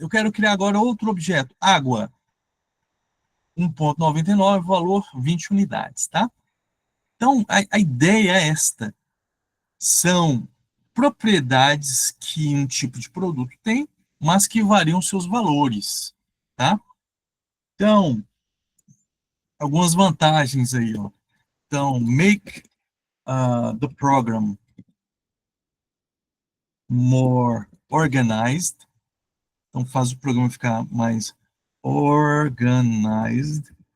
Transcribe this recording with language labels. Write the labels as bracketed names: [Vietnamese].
[Portuguese] Eu quero criar agora outro objeto. Água. 1,99, valor 20 unidades, tá? Então, a ideia é esta. São propriedades que um tipo de produto tem, mas que variam seus valores, tá? Então, algumas vantagens aí, ó. Então, [English] make the program more organized. [Portuguese] Então, faz o programa ficar mais organized.